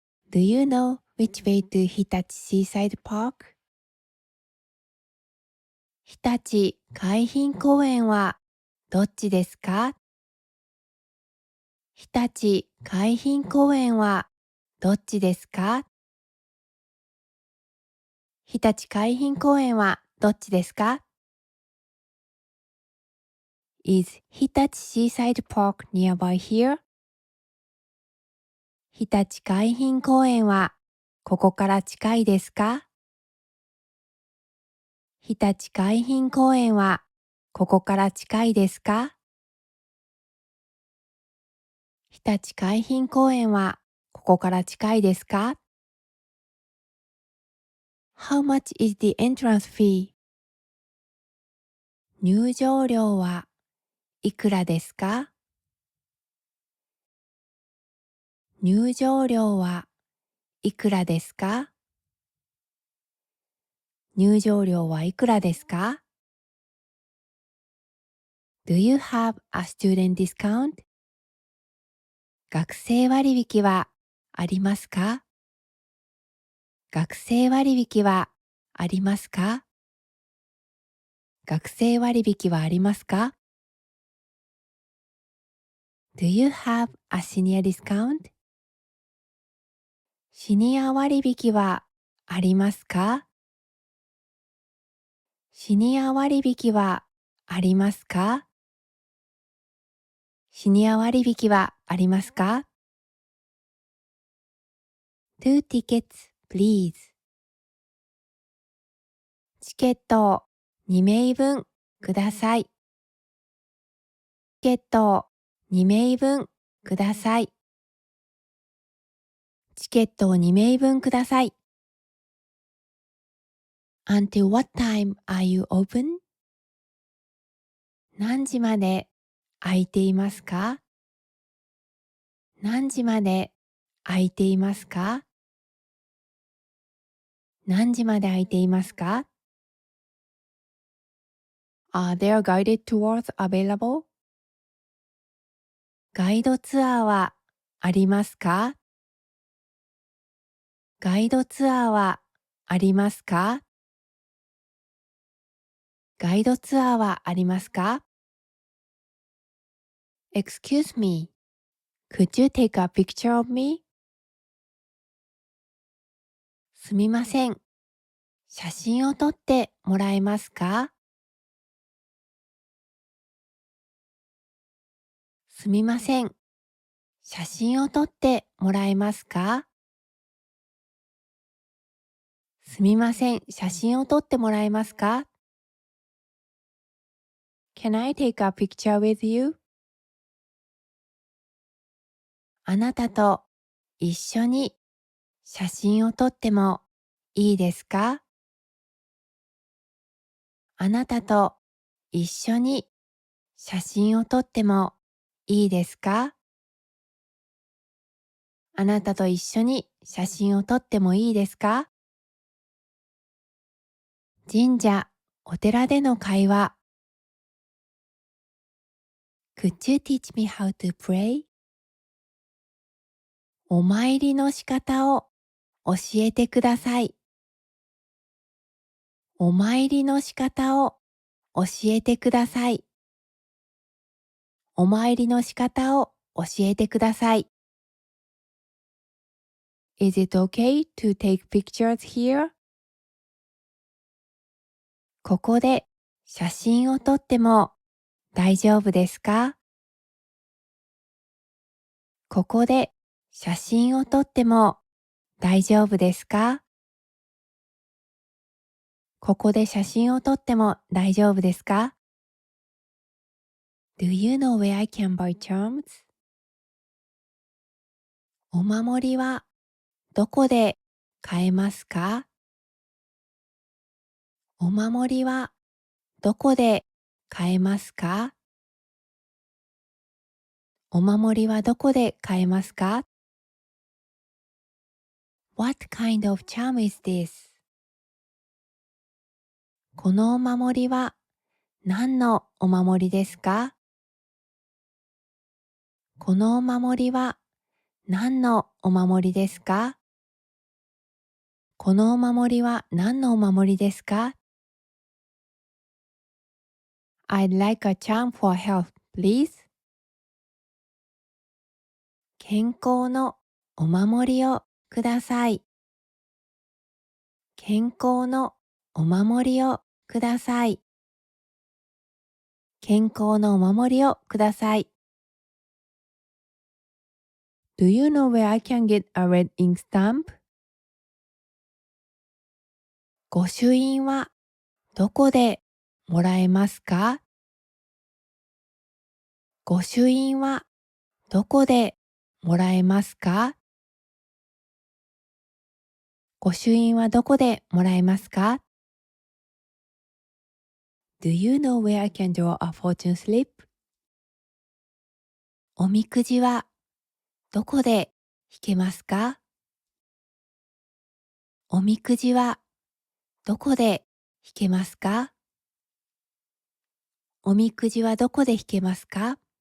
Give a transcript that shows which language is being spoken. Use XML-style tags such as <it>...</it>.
<en>Do you know which way to Hitachi Seaside Park?</en> <ja>日立海浜公園はどっちですか？日立海浜公園はどっちですか？日立海浜公園はどっちですか？</ja> <en>Is Hitachi Seaside Park nearby here?</en> <ja>日立海浜公園はここから近いですか？日立海浜公園はここから近いですか？日立海浜公園はここから近いですか？</ja> <en>How much is the entrance fee?</en> <ja>入場料はいくらですか？入場料はいくらですか？入場料はいくらですか？</ja> <en>Do you have a student discount?</en> <ja>学生割引はありますか？学生割引はありますか？学生割引はありますか？</ja> <en>Do you have a senior discount?</en> <ja>シニア割引はありますか？シニア割引はありますか？シニア割引はありますか？</ja> <en>Two tickets, please.</en> <ja>チケットを2名分ください。チケットを2名分ください。チケットを2名分ください。</ja> <en>Until what time are you open?</en> <ja>何時まで空いていますか？何時まで空いていますか？何時まで空いていますか？</ja> <en>Are there guided tours available?</en> <ja>ガイドツアーはありますか？ガイドツアーはありますか？ガイドツアーはありますか？</ja> <en>Excuse me, could you take a picture of me?</en> <ja>すみません。写真を撮ってもらえますか？すみません。写真を撮ってもらえますか？すみません。写真を撮ってもらえますか？</ja> <en>Can I take a picture with you?</en> <ja>あなたと一緒に写真を撮ってもいいですか？あなたと一緒に写真を撮ってもいいですか？あなたと一緒に写真を撮ってもいいですか？神社、お寺での会話。</ja> <en>Could you teach me how to pray?</en> <ja>お参りの仕方を教えてください。お参りの仕方を教えてください。お参りの仕方を教えてください。</ja> <en>Is it okay to take pictures here?</en> <ja>ここで写真を撮っても大丈夫ですか？ここで写真を撮っても大丈夫ですか？ここで写真を撮っても大丈夫ですか？</ja> <en>Do you know where I can buy charms?</en> <ja>お守りはどこで買えますか？お守りはどこで買えますか？お守りはどこで買えますか？</ja> <en>What kind of charm is this?</en> <ja>このお守りは何のお守りですか？このお守りは何のお守りですか？このお守りは何のお守りですか？</ja> <en>I'd like a charm for health, please.</en> <ja>健康のお守りをください。健康のお守りをください。健康のお守りをください。</ja> <en>Do you know where I can get a red ink stamp?</en> <ja>御朱印はどこでもらえますか？御朱印はどこでもらえますか？御朱印はどこでもらえますか？</ja> <en>Do you know where I can draw a fortune slip?</en> <ja>おみくじはどこで引けますか？おみくじはどこで引けますか？おみくじはどこで引けますか？</ja>